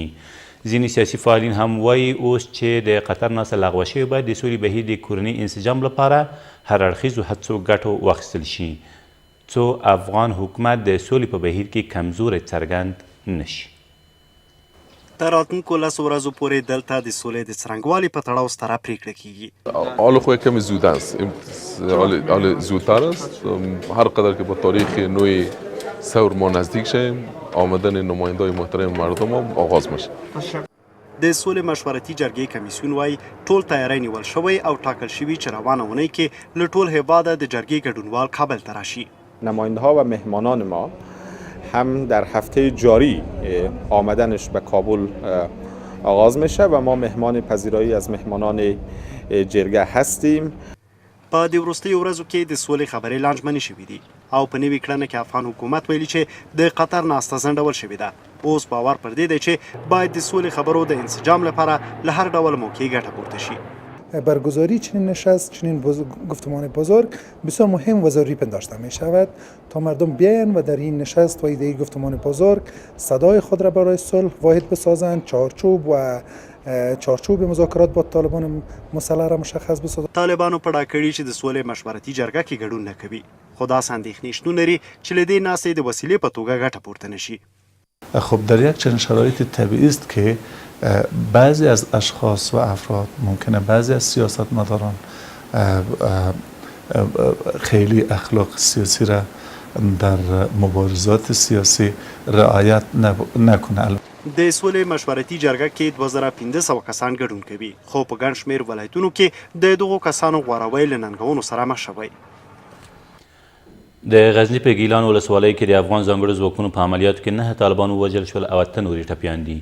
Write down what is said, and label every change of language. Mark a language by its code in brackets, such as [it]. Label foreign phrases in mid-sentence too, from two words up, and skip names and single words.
[ps] ځینې سیاسي فعالین هم وایي اوس چې د قطر ناسته لغوه شوې باید د سولې بهیر د کورني انسجام لپاره هر اړخیزو هڅو ګټو واخیستل شي څو افغان حکومت د سولې په بهیر کې کمزوری څرګند نه شي. تر راتلونکو 10 ورځو پورې دلته د سولې د څرنګوالي په تړاو ستره پریکړه کیږي. [fa] حال خو کمی زود است، حال زودتر است. هر قدر که با تاریخ نوی ثور ما نزدیک شیم آمدن نمایندای محترم مردم هم آغاز میشه. [ps] د سولې مشورتي جرګې کمیسیون وایي ټول تیاری نیول شوی او ټاکل شوي چې روانه اونۍ کې له ټول هیواده د جرګې ګډونوال کابل ته راشي. [fa] نماینده ها و مهمانان ما هم در هفته جاری آمدنش به کابل آغاز میشه و ما مهمان پذیرایی از مهمانان جرګه هستیم. [ps] په دې وروستیو ورځو کې د سولې خبرې لانجمنې شوي دي او په نوي کړنه کې افغان حکومت ویلي چې د قطر ناسته ځنډول شوې ده. اوس باور پر دې دی چې باید د سولې خبرو د انسجام لپاره له هر ډول موقعی ګټه پورته شي. [fa] برگزاری چنین نشست، چنین گفتمان بزرگ بسیار مهم و ضروری پنداشته می شود تا مردم بیاین و در این نشست و ایده گفتمان بزرگ صدای خود را برای صلح واحد بسازند، چارچوب مذاکرات با طالبان مسلح را مشخص بسازند. [ps] طالبانو پړه کړي چې د سولې مشورتي جرګه کې ګډون نه کوي، خو داسې اندېښنې شتون لري چې له دې ناستې د وسیلې په توګه ګټه پورته نه شي. [fa] خب در یک چنین شرایط طبیعی است که بعضی از اشخاص و افراد ممکنه بعضی از سیاستمداران خیلی اخلاق سیاسی را در مبارزات سیاسی رعایت نکنه. [ps] د سولې مشورتي جرګه کې 2500 کسان ګډون کوي، خو په ګڼ شمېر ولایتونو کې د دغو کسانو غوروی له ننګونو سره مخ شوی. د غزني په ګیلان ولسوالۍ کې د افغان ځانګړو ځواکونو په عملیاتو کې 9 طالبان ووژل شول او 8 نورې ټپیان دي.